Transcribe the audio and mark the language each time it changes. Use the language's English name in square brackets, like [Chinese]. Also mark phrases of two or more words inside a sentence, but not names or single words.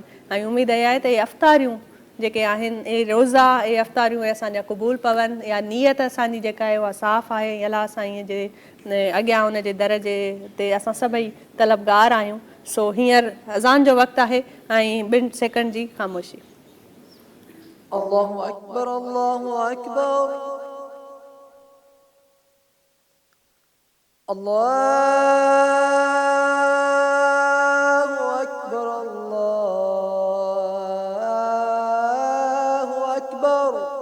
[Sindhi] ऐं उमेदु इहा आहे त इहे अफ़्तारियूं जेके आहिनि, इहे रोज़ा, इहे अफ़्तारियूं असांजा क़बूल पवनि, या नियत असांजी जेका आहे उहा साफ़ आहे। अलाह साईं जे अॻियां उन जे दर जे ते असां सभई तलबगार आहियूं। सो हींअर अज़ान जो वक़्तु आहे ऐं 2 सेकंड जी ख़ामोशी। [Arabic] الله أكبر، الله أكبر، الله أكبر، الله أكبر.